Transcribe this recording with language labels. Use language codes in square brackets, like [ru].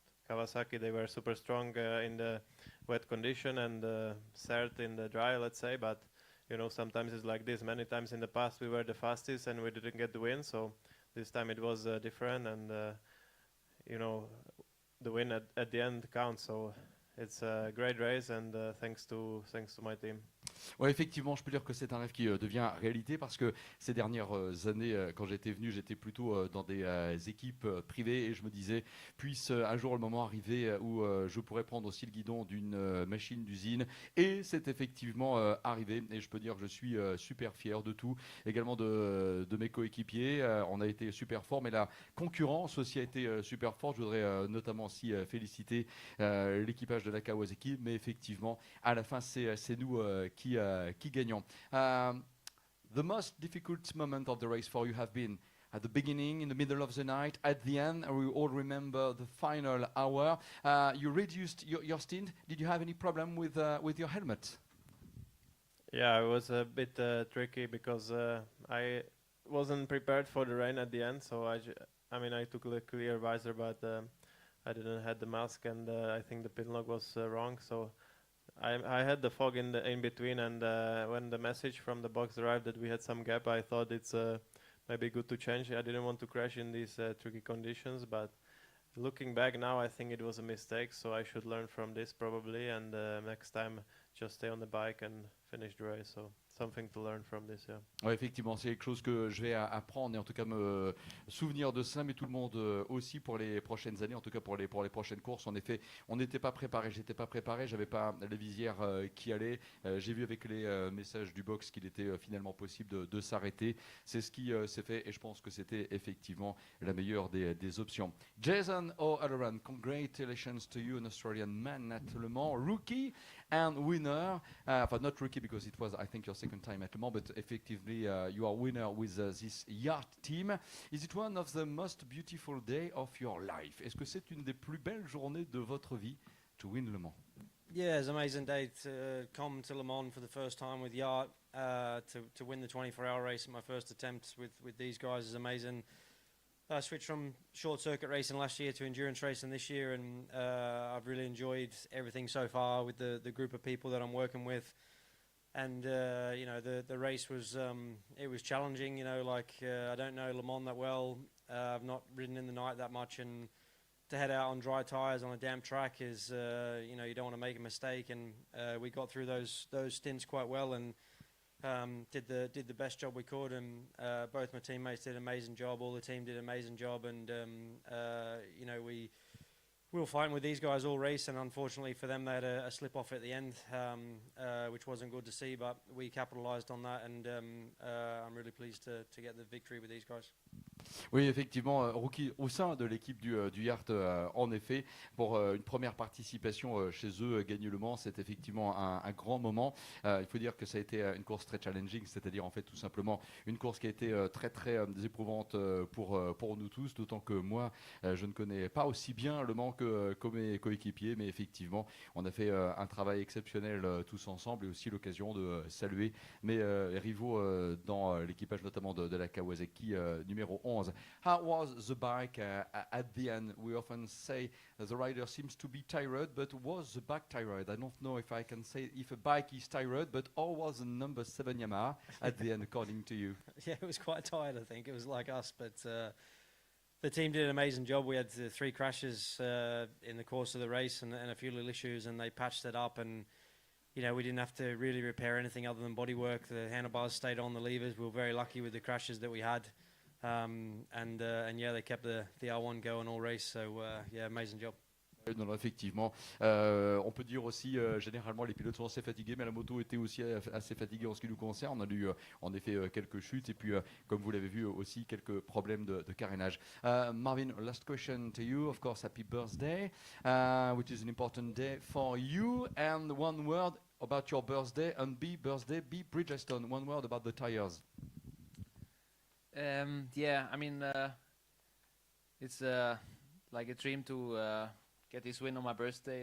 [en] Kawasaki, they were super strong in the wet condition and Cert in the dry, let's say, but you know, sometimes it's like this. Many times in the past we were the fastest and we didn't get the win, so this time it was different, and you know, the win at the end counts. So it's a great race, and thanks to my team. [fr] Ouais, effectivement, je peux dire que c'est un rêve qui devient réalité parce que ces dernières années, quand j'étais venu, j'étais plutôt dans des équipes privées et je me disais, puisse un jour le moment arriver où je pourrais prendre aussi le guidon d'une machine d'usine, et c'est effectivement arrivé, et je peux dire que je suis super fier de tout, également de mes coéquipiers. On a été super fort, mais la concurrence aussi a été super forte. Je voudrais notamment aussi féliciter l'équipage de la Kawasaki, mais effectivement, à la fin, c'est nous qui gagnons. [en] The most difficult moment of the race for you have been at the beginning, in the middle of the night, at the end. We all remember the final hour. You reduced your stint. Did you have any problem with your helmet? Yeah, it was a bit tricky because I wasn't prepared for the rain at the end. So I mean, I took the clear visor, but I didn't have the mask, and I think the pin lock was wrong. So I had the fog in between, and when the message from the box arrived that we had some gap, I thought it's maybe good to change. I didn't want to crash in these tricky conditions, but looking back now, I think it was a mistake. So I should learn from this probably, and next time just stay on the bike and finish the race. So something to learn from this, yeah. [fr] Ouais, effectivement, c'est quelque chose que je vais apprendre et en tout cas me souvenir de ça, mais tout le monde aussi pour les prochaines années, en tout cas pour les prochaines courses. En effet, on n'était pas préparé, j'étais pas préparé, j'avais pas la visière qui allait. J'ai vu avec les messages du box qu'il était finalement possible de s'arrêter. C'est ce qui s'est fait et je pense que c'était effectivement la meilleure des options. [en] Jason O'Halloran, congratulations to you, an Australian man at Le Mans, rookie and winner. Not rookie because it was, I think, your second time at Le Mans, but effectively you are winner with this yacht team. Is it one of the most beautiful day of your life? [fr] Est-ce que c'est une des plus belles journées de votre vie [en] to win Le Mans? Yeah, it's an amazing day to come to Le Mans for the first time with yacht, to win the 24-hour race. My first attempt with these guys is amazing. I switched from short circuit racing last year to endurance racing this year, and I've really enjoyed everything so far with the group of people that I'm working with. And you know, the race was it was challenging. You know, like I don't know Le Mans that well. I've not ridden in the night that much, and to head out on dry tires on a damp track is you know, you don't want to make a mistake. And we got through those stints quite well, and did the best job we could, and both my teammates did an amazing job. All the team did an amazing job, and you know, we were fighting with these guys all race, and unfortunately for them, they had a slip off at the end, which wasn't good to see. But we capitalised on that, and I'm really pleased to get the victory with these guys. [fr] Oui, effectivement, rookie au sein de l'équipe du Yacht, en effet, pour une première participation chez eux, gagner Le Mans, c'est effectivement un grand moment. Il faut dire que ça a été une course très challenging, c'est-à-dire en fait tout simplement une course qui a été très très éprouvante pour nous tous, d'autant que moi, je ne connais pas aussi bien Le Mans que mes coéquipiers, mais effectivement, on a fait un travail exceptionnel tous ensemble, et aussi l'occasion de saluer mes rivaux dans l'équipage notamment de la Kawasaki numéro 11. [en] How was the bike at the end? We often say the rider seems to be tired, but was the bike tired? I don't know if I can say if a bike is tired, but how was the number 7 Yamaha at the end, according to you? Yeah, it was quite tired, I think. It was like us, but the team did an amazing job. We had 3 crashes in the course of the race, and a few little issues, and they patched it up, and you know, we didn't have to really repair anything other than bodywork. The handlebars stayed on the levers. We were very lucky with the crashes that we had. And yeah, they kept the R1 going all race, so yeah, amazing job. [fr] Non, non, effectivement. On peut dire aussi, généralement, les pilotes sont assez fatigués, mais la moto était aussi assez fatiguée en ce qui nous concerne. On a eu en effet quelques chutes et puis, comme vous l'avez vu, aussi quelques problèmes de carénage. [en] Marvin, last question to you. Of course, happy birthday, which is an important day for you. And one word about your birthday and B Bridgestone. One word about the tires. Yeah, I mean, it's like a dream to get this win on my birthday.